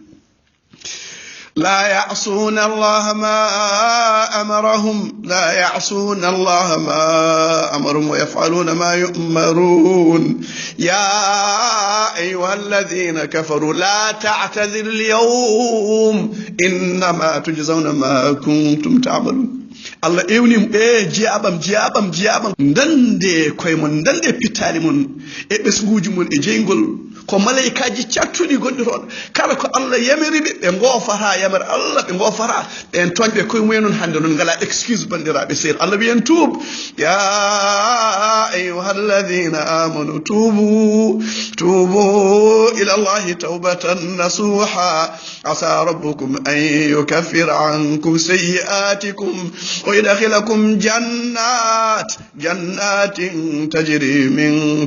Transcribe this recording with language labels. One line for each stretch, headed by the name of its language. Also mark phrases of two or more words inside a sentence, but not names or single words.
Arabic: لا يعصون الله ما أمرهم ويفعلون ما يؤمرون يا أيها الذين كفروا لا تعتذروا اليوم إنما تجزون ما كنتم تعملون Allah ewnim
Fula: jiyabam ndande koye mon ndande pittali mon e ɓesguji mon e jeygol ko malaikaji cattuɗi gonɗi toon kala ko Allah yamiriɓe ɓe gofata yamere Allah ɓe gofata ɓen toñɓe koye mumen noon hannde noon ngala excuse bandiraɓe seyr Allah wiyen tuub
Arabic: يا أيها الذين آمنوا توبوا إلى الله توبة نصوحا عسى ربكم أن يكفر عنكم سيئاتكم ويدخلكم جنات تجري من